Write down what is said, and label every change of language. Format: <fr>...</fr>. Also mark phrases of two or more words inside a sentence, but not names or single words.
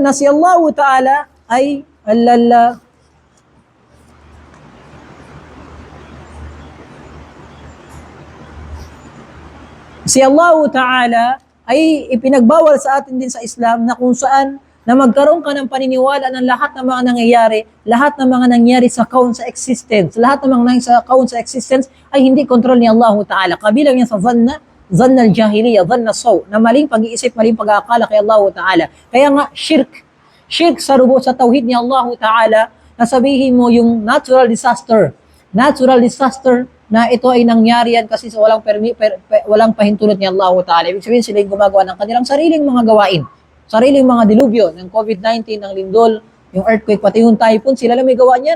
<tl>Na si</tl> <ar>Allah Ta'ala</ar> <tl>ay si</tl> <ar>Allah Ta'ala</ar> <tl>ay ipinagbawal sa atin din sa Islam na kung saan na magkaroon ka ng paniniwala ng lahat ng mga nangyayari sa kaun sa existence, lahat ng mga nangyayari sa kaun sa existence ay hindi kontrol ni</tl> <ar>Allah Ta'ala.</ar> <tl>Kabilang yan sa</tl> <ar>zanna al-jahiliya,</ar> <tl>zanna saw, na maling pag-iisip, maling pag-aakala kay</tl> <ar>Allah Ta'ala.</ar> <tl>Kaya nga, shirk sa tauhid ni</tl> <ar>Allah Ta'ala,</ar> <tl>na sabihin mo yung</tl> <en>natural disaster</en> <tl>na ito ay nangyari yan kasi sa walang pahintulot ni</tl> <ar>Allah Ta'ala.</ar> <tl>Ibig sabihin sila yung gumagawa ng kanilang sariling mga gawain, sariling mga dilubyo, ng COVID-19, ng lindol, yung earthquake, pati yung typhoon, sila lang may gawa niyan.</tl>